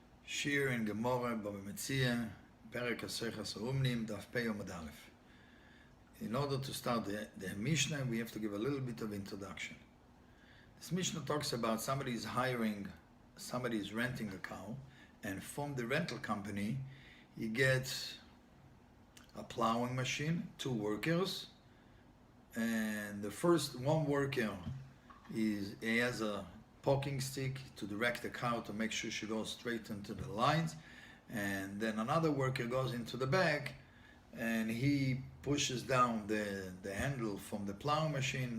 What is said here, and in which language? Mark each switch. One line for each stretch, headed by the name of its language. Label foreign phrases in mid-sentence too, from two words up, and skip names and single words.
Hebrew: שיעור in גמרא מציעא, פרק הסייחס האומנים, דף פ עמוד א'.
English: In order to start the Mishnah, we have to give a little bit of introduction. This Mishnah talks about somebody is renting a cow, and from the rental company, he gets a plowing machine, 2 workers, and the first one worker he has a poking stick to direct the cow to make sure she goes straight into the lines, and then another worker goes into the back and he pushes down the handle from the plow machine.